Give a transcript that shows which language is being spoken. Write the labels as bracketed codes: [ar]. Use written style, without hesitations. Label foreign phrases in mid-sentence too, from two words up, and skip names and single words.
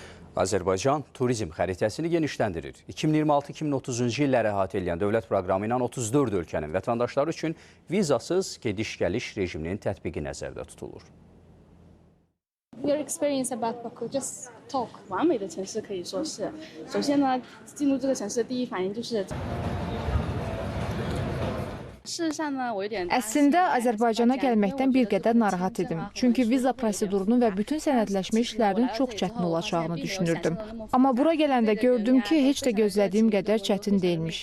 [az] Azərbaycan turizm xəritəsini genişləndirir. 2026-2030-cu illəri əhatə edən dövlət proqramı ilə 34 ölkənin vətəndaşları üçün vizasız gediş-gəliş rejiminin tətbiqi nəzərdə tutulur. [en] Your experience about Baku, just talk. [zh] 完美的城市可以说是，首先呢，进入这个城市的第一反应就是。 [az] Əslində, Azərbaycana gəlməkdən bir qədər narahat idim. Çünki viza prosedurunun və bütün sənədləşmə işlərinin çox çətin olacağını düşünürdüm. Amma bura gələndə gördüm ki, heç də gözlədiyim qədər çətin deyilmiş.